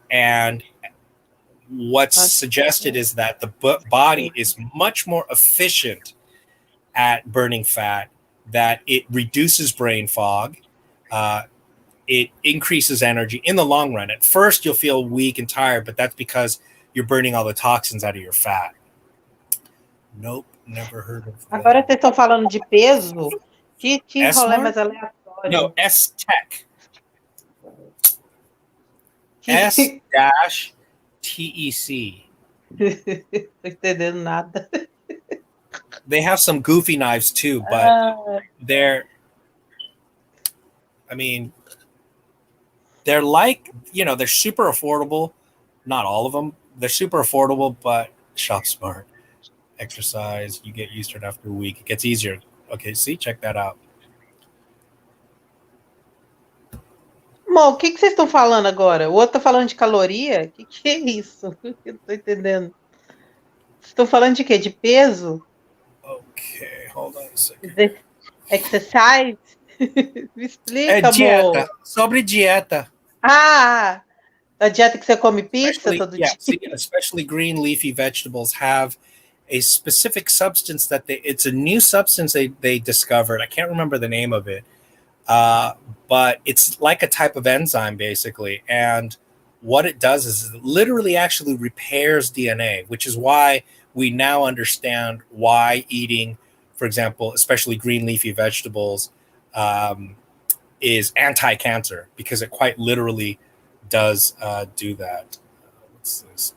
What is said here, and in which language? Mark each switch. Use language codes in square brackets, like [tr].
[en] And what's suggested is that the body is much more efficient at burning fat, that it reduces brain fog, it increases energy in the long run. At first, you'll feel weak and tired, but that's because you're burning all the toxins out of your fat. Nope, never heard of that. [pt] Agora vocês estão falando de peso? Que rolê mais aleatório. [en] No, S-Tech. S-TEC. [pt] Tô entendendo nada. [en] They have some goofy knives too, but they're like, they're super affordable. Not all of them. They're super affordable, but shop smart. Exercise, you get used to it after a week. It gets easier. Okay, see, check that out. [pt] Mo, o que vocês estão falando agora? O outro tá falando de caloria? O que é isso? Eu não tô entendendo. Vocês estão falando de quê? De peso? [en] Okay, hold on a second. [pt] Exercise? Me explica, É dieta. amor. Sobre dieta. Ah, a dieta que você come pizza todo dia? [en] See, especially green leafy vegetables have a specific substance it's a new substance they discovered. I can't remember the name of it. But it's like a type of enzyme, basically. And what it does is it literally actually repairs DNA, which is why we now understand why eating, for example, especially green leafy vegetables, is anti-cancer, because it quite literally does do that. What's this?